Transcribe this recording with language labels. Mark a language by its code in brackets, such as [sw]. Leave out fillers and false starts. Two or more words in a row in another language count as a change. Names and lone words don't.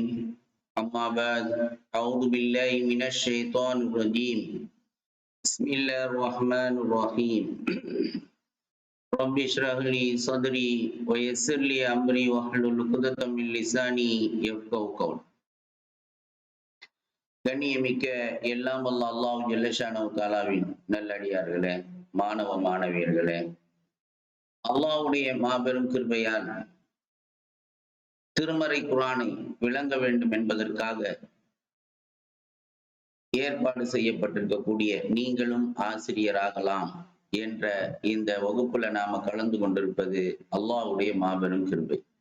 [ar] أما بعد، أعوذ بالله من الشيطان الرجيم. بسم الله الرحمن الرحيم. رب اشرح لي صدري ويسر لي أمري واحلل عقدة من لساني يفقهوا قولي. [ta] கண்ணியமிக்க எல்லாம் வல்ல அல்லாஹ் [ar] جل شأنه تعالى [ta] நல்லடியார்களே, மாணவ மாணவியர்களே, அல்லாஹ்வுடைய மாபெரும் கிருபையால் திருமறை குர்ஆனை விளங்க வேண்டும் என்பதற்காக ஏற்பாடு செய்யப்பட்டிருக்கக்கூடிய நீங்களும் ஆசிரியராகலாம் என்ற இந்த வகுப்புல நாம கலந்து கொண்டிருப்பது அல்லாஹ்வுடைய மாபெரும் கிருபை.